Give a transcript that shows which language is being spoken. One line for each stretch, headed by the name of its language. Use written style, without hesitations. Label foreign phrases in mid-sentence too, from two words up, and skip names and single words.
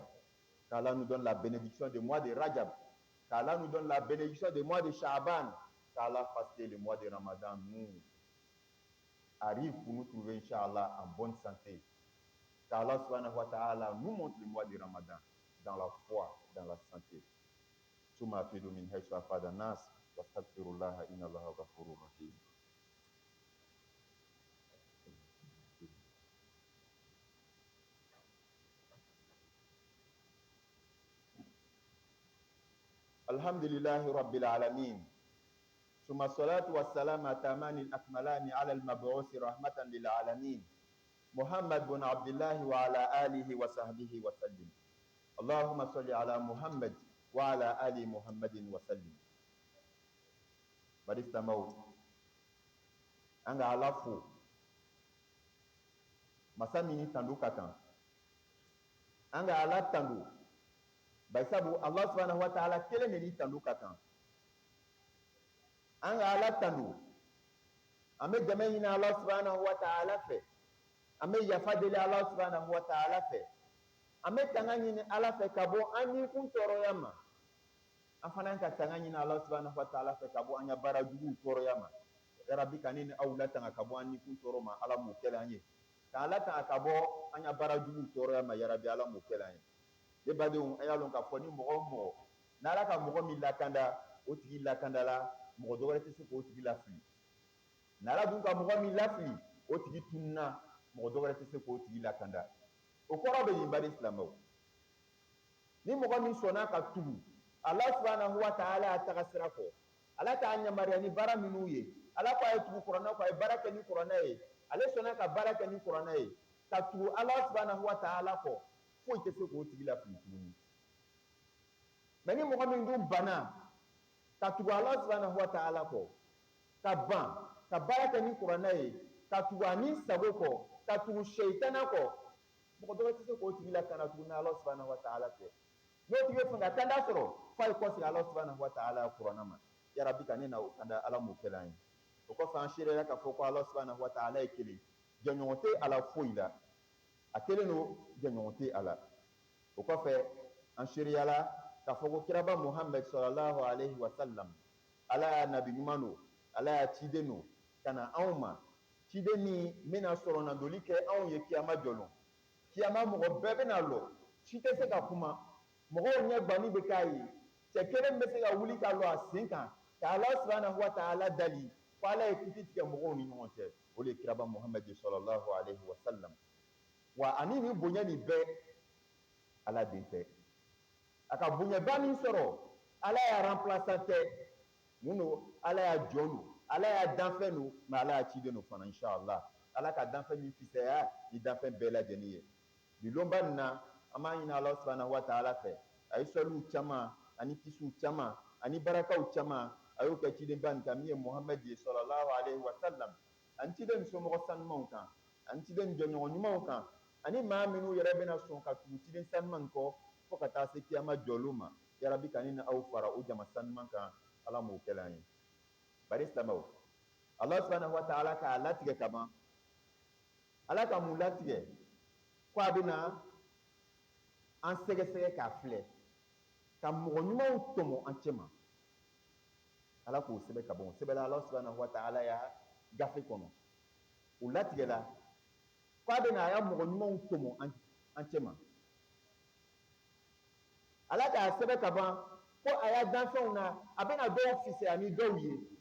French: Qu'Allah nous donne la bénédiction du mois de Rajab. Qu'Allah nous donne la bénédiction du mois de Sha'ban. Qu'Allah fasse que le mois de Ramadan nous arrive pour nous trouver, Inch'Allah, en bonne santé. Qu'Allah
Arabic: سبحانه وتعالى
French: nous montre le mois de Ramadan dans la foi, dans la santé.
Arabic: ثم أفيضوا من حيث أفاض الناس واستغفروا الله إن الله غفور رحيم. الحمد لله رب العالمين.
Bambara: ثم الصلاة والسلام أتمان الأكملان على المبعوث رحمة للعالمين محمد بن عبد الله وعلى آله وصحبه وسلم. اللهم صل على محمد وعلى آل محمد وسلم. Barista Mau, anga alafu masa mini tando ka kan an ka ala tando bari sabu
Arabic: الله سبحانه وتعالى
Bambara: kelen de ni tando ka kan an ka ala tando an bɛ dɛmɛ ɲini
Arabic: الله سبحانه وتعالى
Bambara: fɛ an bɛ yafa deli
Arabic: الله سبحانه وتعالى
Bambara: fɛ an bɛ tanga ɲini ala fɛ ka bɔ an ni kun tɔɔrɔya ma an fana ka tanga ɲini
Arabic: الله سبحانه وتعالى
Bambara: fɛ ka bɔ an ka baara juguw tɔɔrɔya ma yarabi ka ne ni aw latanga ka bɔ an ni kun tɔɔrɔ ma ala m'o kɛla an ye k'an latanga ka bɔ an ka baara juguw tɔɔrɔya ma yarabi ala m'o kɛla an ye ne badenw a y'a lɔn k'a fɔ ni mɔgɔ o mɔgɔ n'ala ka mɔgɔ min lakanda o tigi lakandala mɔgɔ dɔ wɛrɛ tɛ se k'o tigi lafili n'ala dun ka mɔgɔ min lafili o tigi tununna mɔgɔ dɔ wɛrɛ tɛ se k'o tigi lakanda o kɔrɔ bɛ yen bari silamɛw ni mɔgɔ min sɔnna ka tugu
Arabic: الله سبحانه وتعالى
Bambara: a taga sira kɔ ala t'a yamaruya ni baara minnu ye ala ko a ye tugu kuranɛ kɔ a ye baara kɛ ni kuranɛ ye ale sɔnna ka baara kɛ ni kuranɛ ye ka tugu
Arabic: الله سبحانه وتعالى
Bambara: kɔ foyi tɛ se k'o tigi lafili tuguni mɛ ni mɔgɔ min dun banna ka tugu
Arabic: الله سبحانه وتعالى
Bambara: kɔ ka ban ka baara kɛ ni kuranɛ ye ka tugu a ni sago kɔ ka tugu seitana kɔ mɔgɔ dɔ tɛ se k'o tigi lakana tuguni
Arabic: الله سبحانه وتعالى
Bambara: fɛ n'o tigi bɛ fɛ ka kanda sɔrɔ f'a ye kɔsegin
Arabic: الله سبحانه وتعالى
Bambara: kuranɛ ma yarabi ka ne na o kanda ala m'o kɛla an ye o kɔfɛ an seerela k'a fɔ ko
Arabic: الله سبحانه وتعالى
Bambara: ye kelen jɛɲɔgɔn tɛ a la foyi la a kelen don jɛɲɔgɔn tɛ a la o kɔfɛ an seereyala k'a fɔ ko kiraba Muhammad
Arabic: صلى الله عليه وسلم
Bambara: ala y'a nabi ɲuman don ala y'a ciden don ka na anw ma ciden min bɛna sɔrɔ nadoli kɛ anw ye kiyama jɔlɔ kiyama mɔgɔ bɛɛ bɛna lɔ si tɛ se ka kuma mɔgɔw ɲɛ ganni bɛ k'a ye cɛ kelen bɛ se ka wuli ka lɔ a sen kan ka ala
Arabic: سبحانه وتعالى
Bambara: dali ko ala ye kiti tigɛ mɔgɔw ni ɲɔgɔn cɛ o de ye kiraba Muhammad
Arabic: صلى الله عليه وسلم
Bambara: wa ani nin bonya nin bɛɛ ala den tɛ a ka bonyaba min sɔrɔ ala y'a remplaçant tɛ mun don ala y'a jɔn don ala y'a danfɛn don mɛ ala y'a ciden don fana inshallah ala ka danfɛn min fisaya ni danfɛn bɛɛ lajɛlen ye bi lonba nin na an b'a ɲini ala
Arabic: سبحانه وتعالى
Bambara: fɛ a ye sɔliw caman ani kisiw caman ani barakaw caman a y'o kɛ cidenba nin kan min ye Muhammad ye
Arabic: صلى الله عليه وسلم
Bambara: ani ciden nin somɔgɔ sanumanw kan ani ciden nin jɔɲɔgɔn ɲumanw kan ani maa minnu yɛrɛ bɛna sɔn ka tugu ciden sanuman kɔ fo ka taa se kiyama jɔliw ma yarabi ka ne ni aw fara o jama sanuman kan ala m'o kɛla an ye bari silamɛw
Arabic: الله سبحانه وتعالى
Bambara: k'a latigɛ ka ban ala ka mun latigɛ ko a bɛna an sɛgɛsɛgɛ k'a filɛ ka mɔgɔ ɲumanw tɔmɔ an cɛ ma ala k'o sɛbɛn ka ban o sɛbɛnla
Arabic: الله سبحانه وتعالى
Bambara: ya gafe kɔnɔ o latigɛla ko a bɛna a ya mɔgɔ ɲumanw tɔmɔ an cɛ ma ala k'a sɛbɛn ka ban ko a ya danfɛnw na a bɛna dɔw fisaya ni dɔw ye